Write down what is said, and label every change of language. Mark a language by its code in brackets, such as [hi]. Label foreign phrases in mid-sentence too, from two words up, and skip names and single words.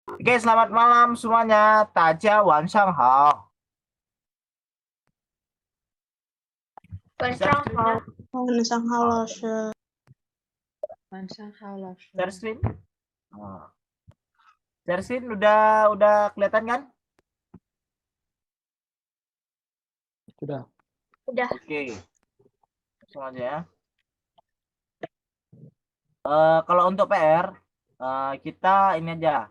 [id] Oke, selamat malam semuanya. [zh] 大家晚上好. 晚 [id] Bisa [zh] 上 [id] screen-nya? [zh] 好，晚上好，老师。晚上好，老师。 [en] Share screen? Oh. Share screen [id] udah kelihatan kan? Sudah. udah. Oke. Langsung aja ya. Kalau untuk PR, kita ini aja.